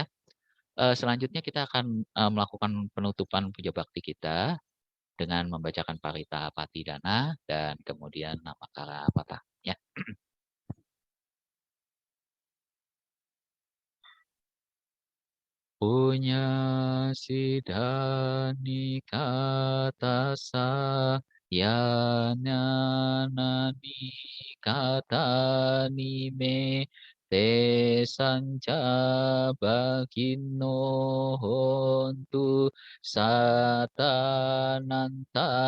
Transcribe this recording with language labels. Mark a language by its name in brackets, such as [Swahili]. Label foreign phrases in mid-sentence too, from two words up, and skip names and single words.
[Indonesian] Selanjutnya kita akan melakukan penutupan puja bakti kita dengan membacakan Parita Patidana dan kemudian Namakara Patah ya. [Pali] Punya sidani katasa yana nani katani me te sanca bagino hontu satananta